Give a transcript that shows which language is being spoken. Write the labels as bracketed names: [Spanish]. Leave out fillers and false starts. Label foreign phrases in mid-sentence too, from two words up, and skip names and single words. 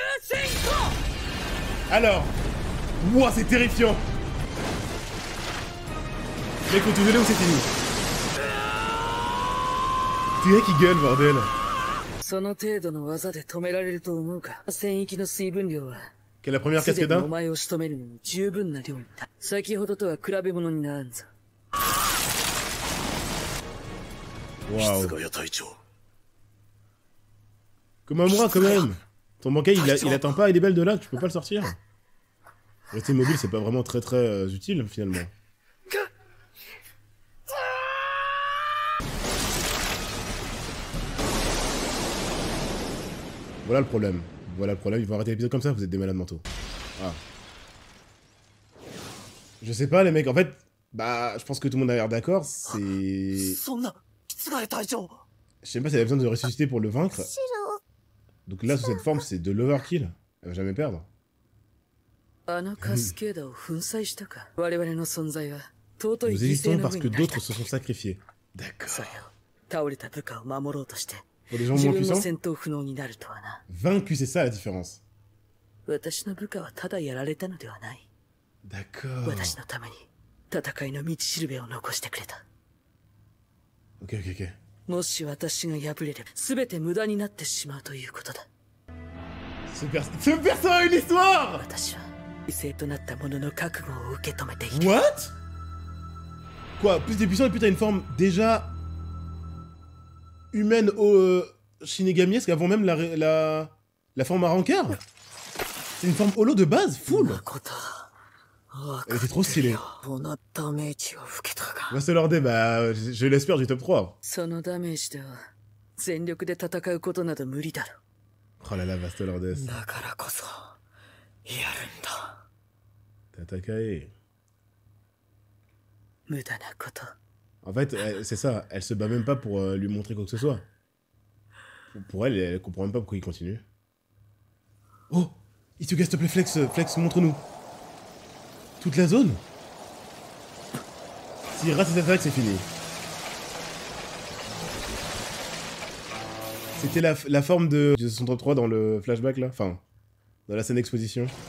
[French] Alors, ouah, c'est terrifiant. Mec, faut tout donner ou c'est fini? C'est vrai qui gueule, bordel. [Japanese] その程度の技で止められると思うか戦域の水分量は [French] Quelle est la première [Japanese] すでにお [French] cascada? [Japanese] 前を仕留めるのに十分な量だ先ほどとは比べ物にならんぞ [French] Waouh. [Japanese] 菅谷隊長 [French] Komamura, quand même. Ton bankai, il attend pas, il est belle de là, tu peux pas le sortir. Rester mobile, c'est pas vraiment très utile, finalement. Voilà le problème. Voilà le problème, ils vont arrêter l'épisode comme ça, vous êtes des malades mentaux. Ah. Je sais pas, les mecs, en fait, bah, je pense que tout le monde a l'air d'accord, c'est... [Japanese] そんな室外隊長 [French] Je sais pas si elle a besoin de ressusciter pour le vaincre. Donc là, sous cette forme, c'est de l'overkill. Elle va jamais perdre. [Japanese] あのカスケーダを粉砕したか我々の存在は尊い [French] Nous [Japanese] 犠牲 [French] existons [Japanese] の [French] parce [Japanese] 上 [French] que [Japanese] に成り [French] d'autres [Japanese] 立 [French] se sont sacrifiés. D'accord. [Japanese] それを倒れた部下を守ろうとして [French] Pour des gens [Japanese] 自 [French] moins [Japanese] 分も [French] puissants, [Japanese] 戦闘不能になるとはな [French] vaincu, c'est ça la différence. [Japanese] 私の部下はただやられたのではない [French] D'accord. [Japanese] 私のために戦いの道しるべを残してくれた [French] Ok, ok, ok. [Japanese] もし私が敗れれば全て無駄になってしまうということだ [French] Ce perso a une histoire! [Japanese] 私は犠牲となった者の覚悟を受け止めている [English] What? [French] Quoi? Plus des puissants et plus t'as une forme déjà humaine au Shinigamiesque avant même la forme à rencard? C'est une forme holo de base, full! [Japanese] 誠 [French] Elle était trop stylée. [Japanese] このダメージを受けたか [French] Vaste Lorde, bah, je l'espère du top 3. [Japanese] そのダメージでは全力で戦うことなど無理だろ [French] Oh là là, Vaste Lordes. [Japanese] だからこそやるんだ Tatakae. 無駄なこと。 [French] En fait, c'est ça, elle se bat même pas pour lui montrer quoi que ce soit. Pour elle, elle comprend même pas pourquoi il continue. Oh, Isuga, s'il te plaît, Flex, montre-nous. Toute la zone. S'il rate cette attaque, c'est fini. C'était la forme de 63 dans le flashback là, enfin, dans la scène d'exposition.